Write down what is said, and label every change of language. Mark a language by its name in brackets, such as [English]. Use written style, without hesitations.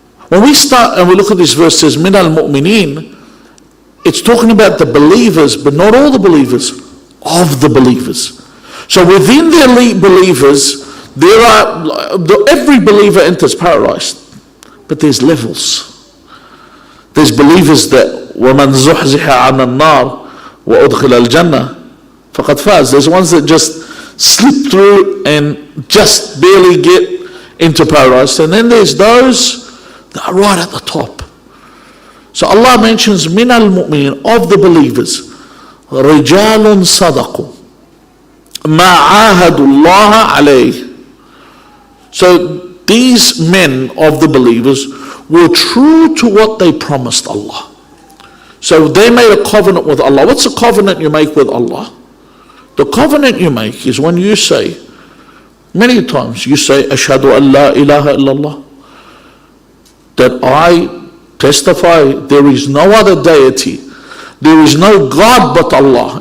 [English] When we start and we look at this verse, it says, [Arabic] Min al-Mu'mineen, [English] it's talking about the believers, but not all the believers, of the believers. So within the elite believers, there are, every believer enters paradise, but there's levels. There's believers that [Arabic] وَمَنْ زُحْزِحَ عَنَ النَّارِ وَأُدْخِلَ الْجَنَّةِ فَقَدْ فَازَ. [English] There's ones that just slip through and just barely get into paradise. And then there's those that are right at the top. So Allah mentions [Arabic] مِنَ الْمُؤْمِنِينَ, [English] of the believers, [Arabic] رِجَالٌ صَدَقُوا مَا عَاهَدُوا اللَّهَ عَلَيْهِ. [English] So these men of the believers were true to what they promised Allah. So they made a covenant with Allah. What's a covenant you make with Allah? The covenant you make is when you say, many times you say, [Arabic] Ashhadu an la ilaha illallah, [English] that I testify there is no other deity, there is no God but Allah.